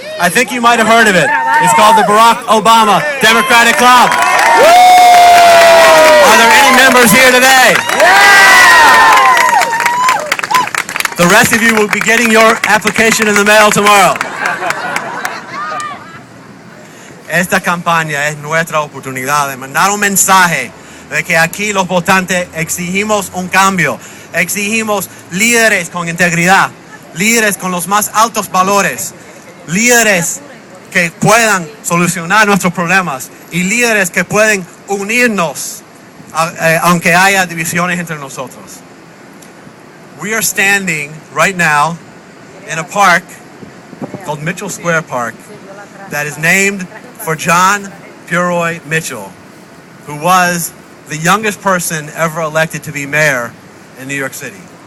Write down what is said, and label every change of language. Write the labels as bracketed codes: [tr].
[en] I think you might have heard of it. It's called the Barack Obama Democratic Club. Are there any members here today? The rest of you will be getting your application in the mail tomorrow. [es] Esta campaña es nuestra oportunidad de mandar un mensaje de que aquí los votantes exigimos un cambio, exigimos líderes con integridad, líderes con los más altos valores, líderes que puedan solucionar nuestros problemas y líderes que pueden unirnos aunque haya divisiones entre nosotros. [en] We are standing right now in a park called Mitchell Square Park that is named for John Purroy Mitchell, who was the youngest person ever elected to be mayor in New York City.